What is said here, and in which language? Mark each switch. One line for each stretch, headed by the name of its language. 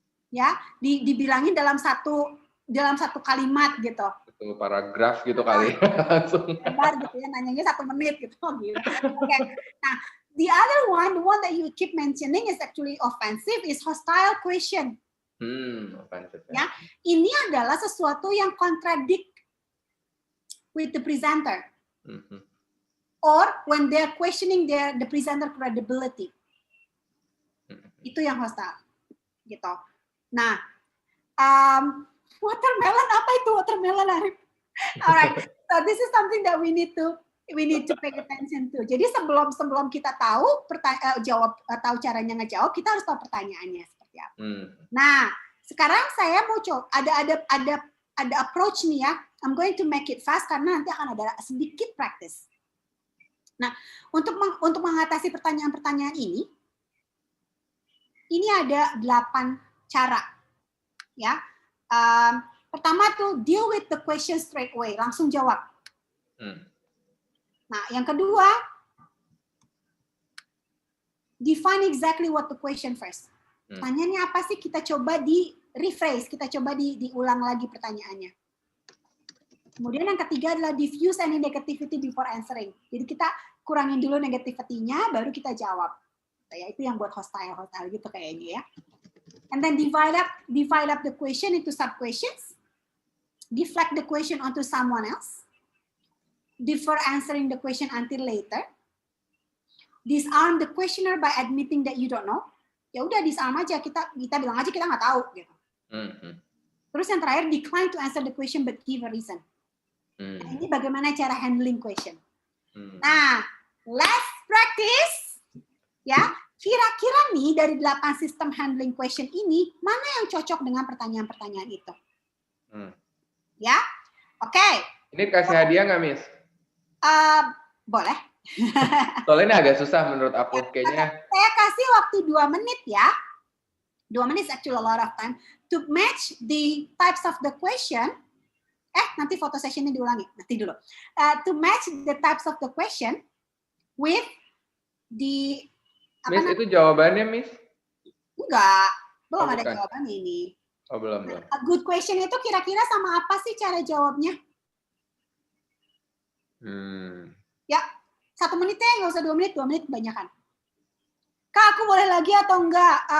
Indonesian: Ya, dibilangin dalam satu kalimat gitu. Itu paragraf gitu kali. Langsung. Lebar gitu ya, nanyanya 1 menit gitu. Gitu. Okay.
English: Nah, the other one, the one that you keep mentioning is actually offensive, is hostile question. Offensive.
Indonesian: Ya, ini adalah sesuatu yang
English: contradict with the presenter. Or when they're questioning the presenter credibility.
Indonesian: Itu yang hostile. Gitu. Nah, watermelon, apa itu watermelon, Arif?
English: Alright, so this is something that we need to pay attention to.
Indonesian: Jadi sebelum kita tahu tahu caranya ngejawab, kita harus tahu pertanyaannya seperti apa. Nah, sekarang saya mau coba ada approach nih ya.
English: I'm going to make it fast
Indonesian: karena nanti akan ada sedikit practice. Nah, untuk mengatasi pertanyaan-pertanyaan ini ada 8 cara.
English: Ya.
Indonesian: Pertama tuh
English: deal with the question straight away,
Indonesian: langsung jawab.
English: Nah, yang kedua, define exactly what the question first.
Indonesian: Pertanyaannya apa sih? Kita coba di rephrase, kita coba diulang lagi pertanyaannya. Kemudian yang ketiga adalah
English: diffuse any negativity before answering.
Indonesian: Jadi kita kurangin dulu negativity-nya, baru kita jawab. Ya, itu yang buat hostile gitu kayaknya ya.
English: And then divide up the question into sub-questions. Deflect the question onto someone else. Defer answering the question until later. Disarm the questioner by admitting that you don't know.
Indonesian: Ya udah disarm aja, kita bilang aja kita nggak tahu gitu. Terus yang terakhir,
English: decline to answer the question but give a reason.
Indonesian: Nah, ini bagaimana cara handling question. Nah,
English: let's practice.
Indonesian: Ya, kira-kira nih dari 8 sistem handling question ini, mana yang cocok dengan pertanyaan-pertanyaan itu? Ya, oke. Ini kasih hadiah nggak, Miss? Boleh. Soalnya ini agak susah menurut aku kayaknya. Saya kasih waktu 2 menit ya.
English: 2 menit is actually a lot of time to match the types of the question.
Indonesian: Nanti foto sessionnya diulangi. Nanti dulu.
English: To match the types of the question with the
Indonesian: Miss, itu jawabannya, Miss? Enggak. Belum ada jawabannya ini. Oh, belum.
English: A good question
Indonesian: itu kira-kira sama apa sih cara jawabnya? Ya, 1 menit ya, nggak usah 2 menit. 2 menit kebanyakan. Kak, aku boleh lagi atau enggak?